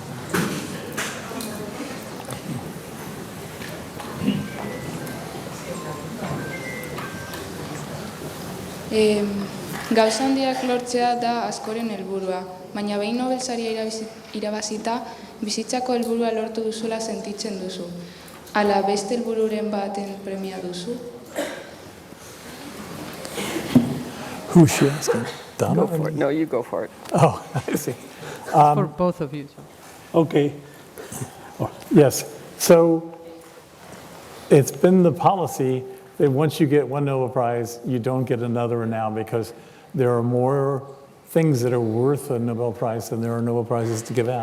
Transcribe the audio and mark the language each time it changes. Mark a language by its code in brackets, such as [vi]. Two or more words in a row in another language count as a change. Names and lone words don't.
[eu] Gauza handiak lortzea da askoren helburua, baina behin Nobel saria irabazita, bizitzako helburua lortu duzula sentitzen duzu. Ala beste helbururen baten premia duzu? [en] Who's she asking? Donna? Go for it. No, you go for it. Oh, I see. For both of you. Okay. Yes. So it's been the policy that once you get one Nobel Prize, you don't get another now because there are more things that are worth a Nobel Prize than there are Nobel Prizes to give out.